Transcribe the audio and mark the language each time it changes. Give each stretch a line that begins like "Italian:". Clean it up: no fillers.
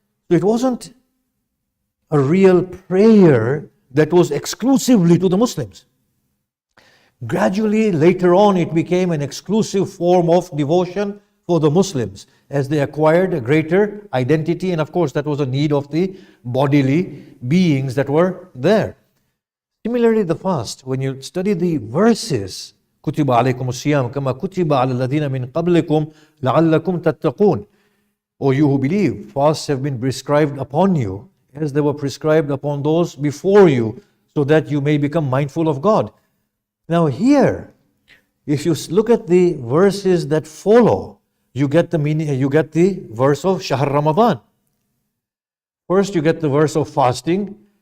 English: So it wasn't a real prayer that was exclusively to the Muslims. Gradually, later on, it became an exclusive form of devotion for the Muslims as they acquired a greater identity, and of course that was a need of the bodily beings that were there. Similarly, the fast, when you study the verses,
Arabic: كُتِبَ عَلَيْكُمُ الصِّيَامُ كَمَا كُتِبَ عَلَى الَّذِينَ مِنْ قَبْلِكُمْ لَعَلَّكُمْ تَتَّقُونَ.
English: O you who believe, fasts have been prescribed upon you as they were prescribed upon those before you, so that you may become mindful of God. Now here, if you look at the verses that follow, you get the meaning. You get the verse of Shahr Ramadan. First, you get the verse of fasting.